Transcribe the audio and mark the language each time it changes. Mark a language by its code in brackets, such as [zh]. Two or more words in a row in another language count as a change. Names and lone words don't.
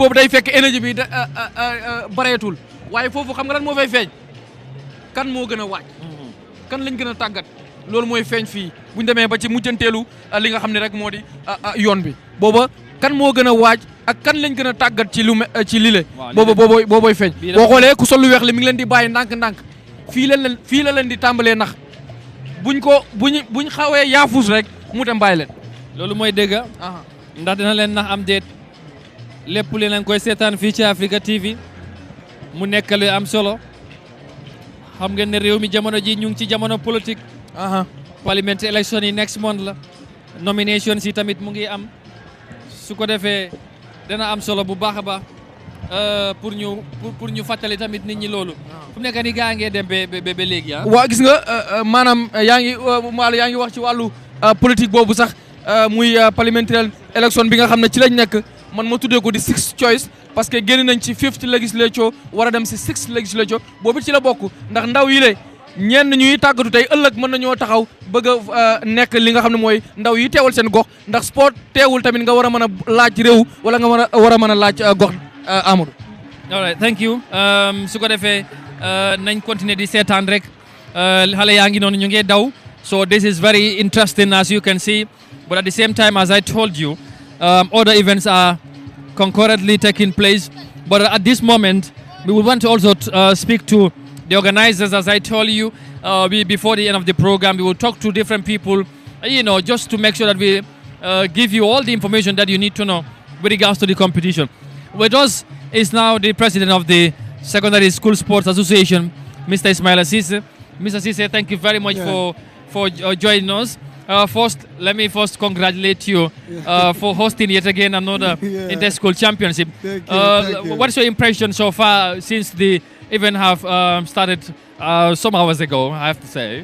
[wo] boobu day fekk énergie bi bareetul waaye foofu xam nga lan moo fay feeñ kan moo gën a waaj kan lañ gën a tàggat loolu mooy feeñ fii buñ demee ba ci mujjanteelu li nga xam ne rek moo di yoon bi booba kan moo gën a waaj ak kan lañ gën a tàggat ci lu ci lile boobooy feeñ boo xoolee ku sol lu weex li mi ngi leen di bàyyi ndànk-ndànk fii la leen di tàmbalee nax buñ xawee yaafus rek mu dem bàyyi leen loolu mooy dëgg ndax dina leen nax am déet lépp li leen koy seetaan fii ci Africa TV mu nekk lu am solo xam ngeen ne réew mi jamono ji ñu ngi ci jamono politique [en] parliament election [wo] yi [en] next month [wo] la nomination si tamit mu ngi am su ko defee dana am solo bu baax a baax pour ñu fàttali tamit nit ñi loolu fu mu nekk ni gaa ngee dem ba léegi waaw gis nga maanaam yaa ngi wax ci wàllu politique boobu sax muy [en] parliamentary election [wo] bi nga xam ne ci lañ nekk man ma tuddee ko di [en] sixth choice [wo] parce que génn nañ ci [en] fifth legislature [wo] war a dem si [en] sixth legislature [wo] boobu ci la bokk ndax ndaw yi ñenn ñuy tàggatu tey ëllëg mën nañoo taxaw bëgg a nekk li nga xam ne mooy ndaw yi teewal seen gox ndax sport teewul tamit nga war a mën a laaj réew wala nga war a mën a laaj gox Amadou. [en] all right thank you [wo] su ko defee nañ continuer di seetaan rek xale yaa ngi noonu ñu ngi daw [en] so this is very interesting as you can see but at the same time as I told you other events are concurrently taking place but at this moment we would want to also speak to the organizers. As I told you before the end of the program, we will talk to different people, just to make sure that we give you all the information that you need to know with regards to the competition. With us is now the president of the Secondary School Sports Association, Mr. Ismail Assise. Mr. Assise, thank you very much for joining us. First, let me congratulate you for hosting yet again another inter-school championship. Thank you. What's your impression so far since the event have started some hours ago, I have to say?